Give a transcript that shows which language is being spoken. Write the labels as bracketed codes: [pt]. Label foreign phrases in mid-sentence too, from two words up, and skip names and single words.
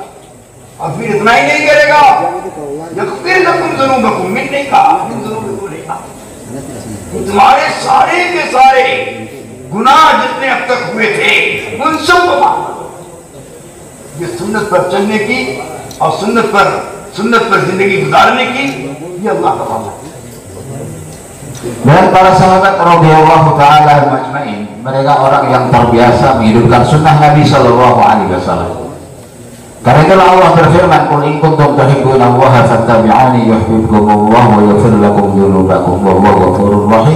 [ur] اور پھر اتنا ہی نہیں کرے گا, [ar] يغفر لكم ذنوبكم, [ur] نہیں کہا تمہارے سارے کے سارے گناہ جتنے اب تک ہوئے تھے ان سب کو معاف کرو. یہ سنت پر چلنے کی اور سنت پر زندگی گزارنے کی، یہ اللہ کا وعدہ ہے. [id] Dan para sahabat [ar] رضي الله تعالى أجمعين, [id] mereka orang yang terbiasa menghidupkan sunnah Nabi [ar] صلى الله عليه وسلم. [id] Karena itulah Allah berfirman, [ar] "قل إن كنتم تحبون الله فاتبعوني يحببكم الله ويغفر لكم ذنوبكم والله غفور رحيم."